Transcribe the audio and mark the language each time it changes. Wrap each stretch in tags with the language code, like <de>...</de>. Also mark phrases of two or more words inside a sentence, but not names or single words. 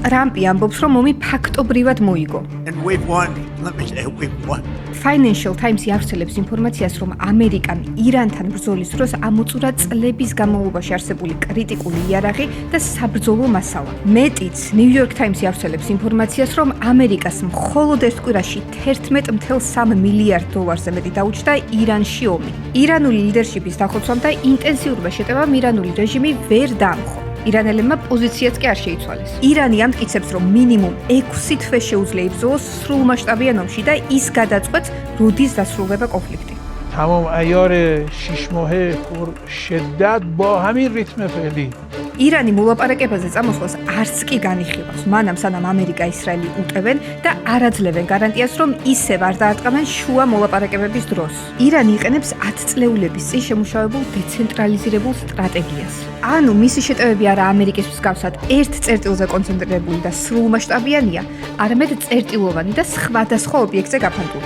<ka>ტრამპი ამბობს, რომ ომი ფაქტობრივად მოიგო.</ka> <en>And we've won. Let me say we've won.</en> <ka>Financial Times-ი ავრცელებს ინფორმაციას, რომ ამერიკამ ირანთან ბრძოლის დროს ამოწურა წლების განმავლობაში არსებული კრიტიკული იარაღი და საბრძოლო მასალა. მეტიც, New York Times-ი ავრცელებს ინფორმაციას, რომ ამერიკას მხოლოდ ერთ კვირაში $11.3 მილიარდ მეტი დაუჭდა ირანში ომი. ირანული ლიდერშიპის დახოცვამ და ინტენსიურმა შეტევამ ირანული რეჟიმი ვერ დაამხო. ირანელებმა პოზიციაც კი არ შეიცვალეს. ირანი ამტკიცებს, რომ მინიმუმ 6 თვე შეუძლია იბრძოლოს სრულმასშტაბიან ომში და ის გადაწყვეტს, როდის დასრულდება კონფლიქტი.</ka> <fa>تمام عیار 6 ماهه پر شدت با همین ریتم فعلی</fa> <ka>ირანი მოლაპარაკებაზე წამოსვლას არც კი განიხილავს, მანამ სანამ ამერიკა ისრაელი უტევენ და არ აძლევენ გარანტიას, რომ ისევ არ დაარტყამენ შუა მოლაპარაკებების დროს. ირანი იყენებს 10 წლეულების წინ შემუშავებულ დეცენტრალიზირებულ სტრატეგიას. ანუ მისი შეტევები არა ამერიკის მსგავსად ერთ წერტილზე კონცენტრირებული და სრულმასშტაბიანია, არამედ წერტილოვანი და სხვადასხვა ობიექტზე გაფანტული.</ka>